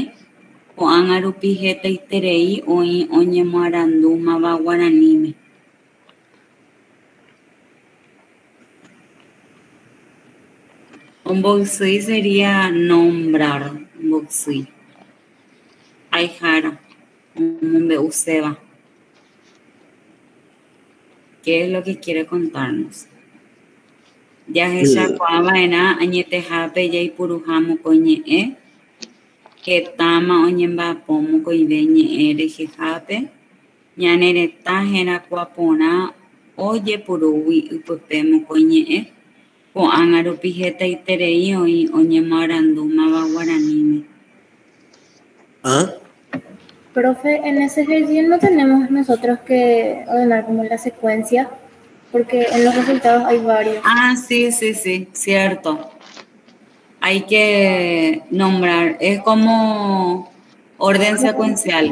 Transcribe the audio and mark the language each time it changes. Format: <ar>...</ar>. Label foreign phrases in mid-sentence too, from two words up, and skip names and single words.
<gn>Ko'ág̃a rupi hetaiterei oĩ oñemoarandúmava guaraníme.</gn> <es>Ombo'ysýi sería nombrar.</es> <gn>Ombo'ysýi. Aihára. Omombe'uséva.</gn> <es>¿Qué es lo que quiere contarnos?</es> <gn>Jahechakuaava'erã añetehápe jaipuruha mokõi ñe'ẽ. Hetáma oñemba'apo mokõive ñe'ẽ rehehápe. Ñane retã herakuã porã ojepurúgui ypýpe mokõi ñe'ẽ. Ko'ág̃a rupi hetaiterei oĩ oñemoarandúmava guaraníme.</gn> <es>Profe, en ese ejercicio no tenemos nosotros que ordenar como la secuencia, porque en los resultados hay varios. Ah, sí, cierto. Hay que nombrar, es como orden secuencial.</es>